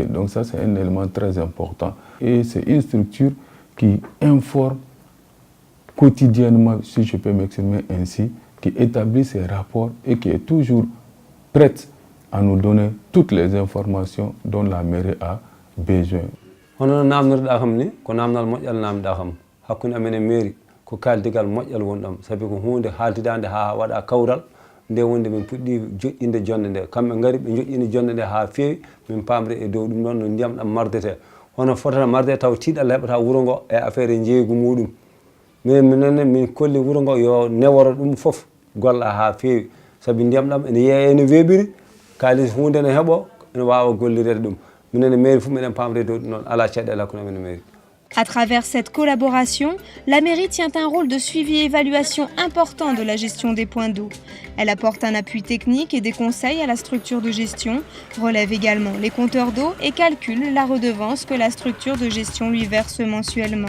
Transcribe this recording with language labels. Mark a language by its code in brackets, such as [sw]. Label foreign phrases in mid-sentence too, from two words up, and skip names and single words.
[fr] Donc ça c'est un élément très important. Et c'est une structure qui informe quotidiennement, si je peux m'exprimer ainsi, qui établit ses rapports et qui est toujours prête à nous donner toutes les informations dont la mairie a besoin. [ff] hono namnorɗa kam ni ko namdal moƴƴal namda kam hakkunde amen e mairie ko kaldigal moƴƴal wonɗam sabi ko hunde haaldidande ha waɗa kawral nde wonde min puɗɗi joƴƴinde jonde nde kamɓe gari ɓe joƴƴini jonde nde ha feewi min pamre e dow ɗum ɗon no ndiyam ɗam mardete hono fotata marde taw tiiɗal heɓata wuuro ngo e affaire e jeygu muɗum mais minenne min kolli wuuro ngo yo neworo ɗum foof golla ha feewi sabi ndiyam ɗam ene yeeya ene weeɓiri kalis hunde ne heeɓo ene wawa gollirede ɗum. [fr] À travers cette collaboration, la mairie tient un rôle de suivi et évaluation important de la gestion des points d'eau. Elle apporte un appui technique et des conseils à la structure de gestion, relève également les compteurs d'eau et calcule la redevance que la structure de gestion lui verse mensuellement.